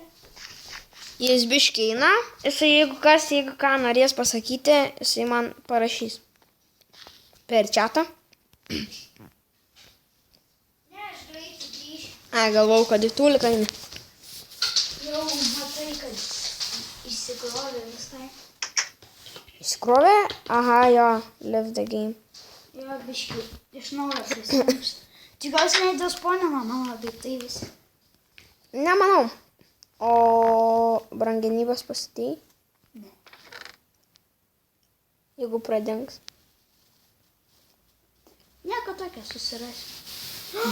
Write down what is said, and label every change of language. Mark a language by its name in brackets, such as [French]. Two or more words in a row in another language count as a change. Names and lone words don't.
[Lithuanian] Jis biškai eina, jeigu ką norės pasakyti, jisai man parašys. Per chatą. Ne, aš greitai grįšiu. Galvau, kad į tūliką eina. Jau matai, kad išsikrovė visai. Įsikrovė? Aha, jo, [English] live the game. [Lithuanian] Jo, biškai, iš naujo prisijungs. Tikiuosi nedisponina mano daiktai visi. Nemanau. O brangenybės pasitėjai? Ne. Jeigu pradings. Nieko tokio susirasiu.